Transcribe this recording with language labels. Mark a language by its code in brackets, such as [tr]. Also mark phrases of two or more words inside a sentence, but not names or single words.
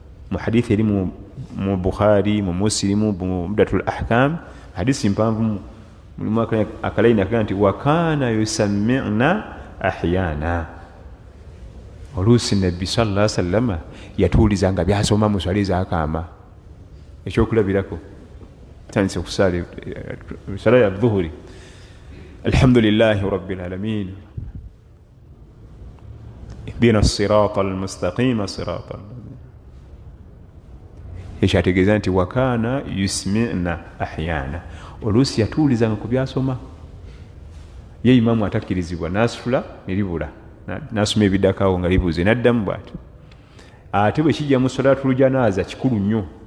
[lg] Mu hadithi eri mu, mu Bukhari, mu Muslimu, mu Umdatul Ahkam, hadithi mpanvu mu, mulimu aka-, akalayini akaga nti, [ar] "وكان يسمعنا أحيانا." [lg] Oluusi Nabbi [ar] صلى الله عليه وسلم [lg] yatuwulizanga by'asoma mu swala eza kaama. Ekyokulabirako. Tandise okusaala, eh, swala ya dhuhuri. [ar] "الحمد لله رب العالمين. اهدنا الصراط المستقيم صراط ال-" [lg] Ekyo ategeeza nti, [ar] "وكان يسمعنا أحيانا." [lg] Oluusi yatuwulizanga ku by'asoma. Ye imaamu atakkirizibwa, n'asitula, ne libula. Na-, n'asoma ebiddako awo nga libuze, n'addamu bw'atyo. Ate bwe kijja mu [ar] صلاة الجنازة, [lg] kikulu nnyo.